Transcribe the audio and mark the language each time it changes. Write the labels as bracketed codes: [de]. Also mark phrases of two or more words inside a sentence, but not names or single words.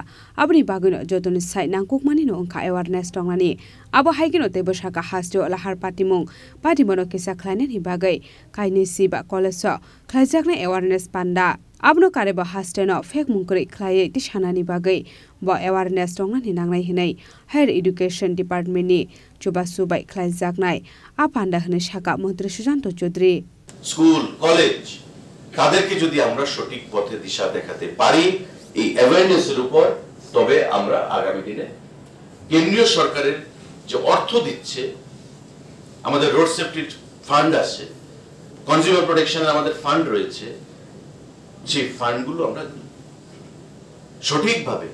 [trp] Abni Baguno Joton Site Nankuk Manino Unka Awareness Tongani, Abo Hagino Tebo Shaka Hasto Lahar Patimong, Patimono Kisa Kleinani Bagay, Kaini Siba Koleso, Klazakne Awareness Panda, Abno Kareba Hasteno, Fake Munkuri Klaye Tishanani Bagay, Bo Awareness Tongani Nangai Hine, Higher Education Department ni, Chubasu by Klazaknai, Apanda Haneshaka Montre Susanto Chodri. [bn] স্কুল কলেজ তাদেরকে যদি আমরা সঠিক পথে দিশা দেখাতে পারি এই অ্যাওয়ারনেসের উপর তবে আমরা আগামী দিনে কেন্দ্রীয় সরকারের যে অর্থ দিচ্ছে আমাদের [en] road safety fund [bn] আছে [en] consumer protection's [bn] আমাদের ফান্ড রয়েছে সেই ফান্ডগুলো আমরা সঠিকভাবে